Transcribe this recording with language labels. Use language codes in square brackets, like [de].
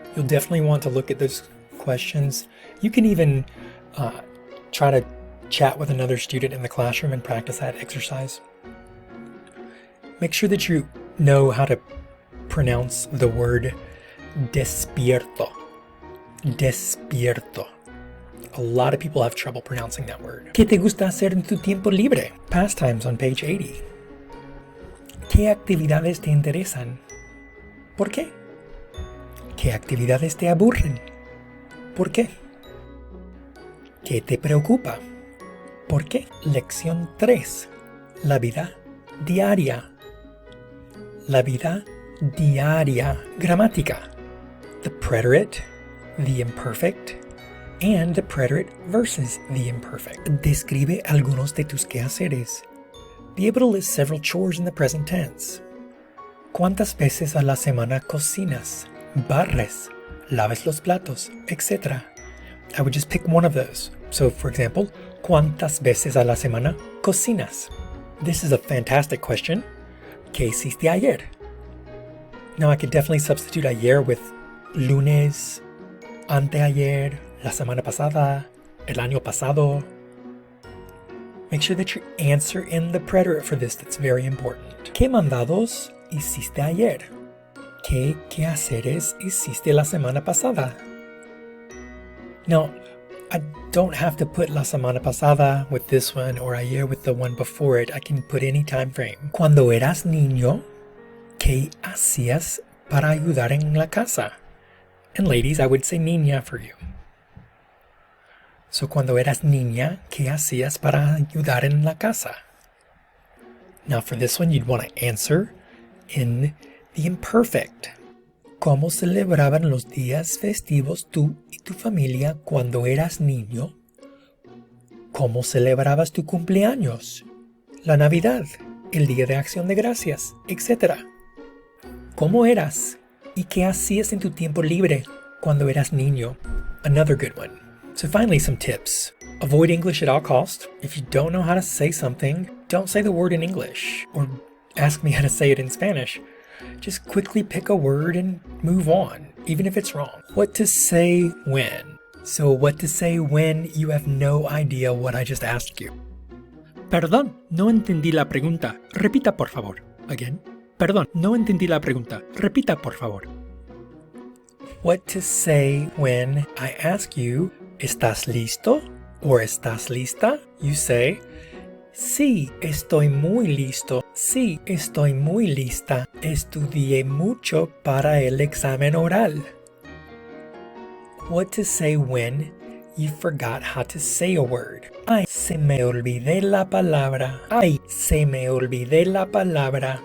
[en] You'll definitely want to look at those questions. You can even try to chat with another student in the classroom and practice that exercise. Make sure that you know how to pronounce the word despierto. Despierto. A lot of people have trouble pronouncing that word. [es] ¿Qué te gusta hacer en tu tiempo libre? [en] Pastimes on page 80. [es] ¿Qué actividades te interesan? ¿Por qué? ¿Qué actividades te aburren? ¿Por qué? ¿Qué te preocupa? ¿Por qué? Lección 3. La vida diaria. La vida diaria. [en] Gramática. The preterite, the imperfect, and the preterite versus the imperfect. [es] Describe algunos de tus quehaceres. [en] Be able to list several chores in the present tense. [es] ¿Cuántas veces a la semana cocinas, barres, laves los platos, etc.? [en] I would just pick one of those. So, for example, [es] ¿cuántas veces a la semana cocinas? [en] This is a fantastic question. [es] ¿Qué hiciste ayer? [en] Now, I could definitely substitute [es] ayer with lunes, anteayer, la semana pasada, el año pasado. [en] Make sure that you answer in the preterite for this. That's very important. [es] ¿Qué mandados hiciste ayer? ¿Qué quehaceres hiciste la semana pasada? [en] Now, I don't have to put [es] la semana pasada [en] with this one or ayer with the one before it. I can put any time frame. [es] Cuando eras niño, ¿qué hacías para ayudar en la casa? [en] And ladies, I would say niña for you. [es] So, cuando eras niña, ¿qué hacías para ayudar en la casa? [en] Now, for this one, you'd want to answer in the imperfect. [es] ¿Cómo celebraban los días festivos tú y tu familia cuando eras niño? ¿Cómo celebrabas tu cumpleaños, la Navidad, el Día de Acción de Gracias, etc.? ¿Cómo eras y qué hacías en tu tiempo libre cuando eras niño? [en] Another good one. So finally, some tips. Avoid English at all costs. If you don't know how to say something, don't say the word in English or ask me how to say it in Spanish. Just quickly pick a word and move on, even if it's wrong. What to say when. So what to say when you have no idea what I just asked you. [es] Perdón, no entendí la pregunta. Repita, por favor. Again. Perdón, no entendí la pregunta. Repita, por favor. [en] What to say when I ask you, [es] ¿estás listo? Or ¿estás lista? [en] You say, [es] sí, estoy muy listo. Sí, estoy muy lista. Estudié mucho para el examen oral. [en] What to say when you forgot how to say a word. [es] Ay, se me olvidé la palabra. Ay, se me olvidé la palabra.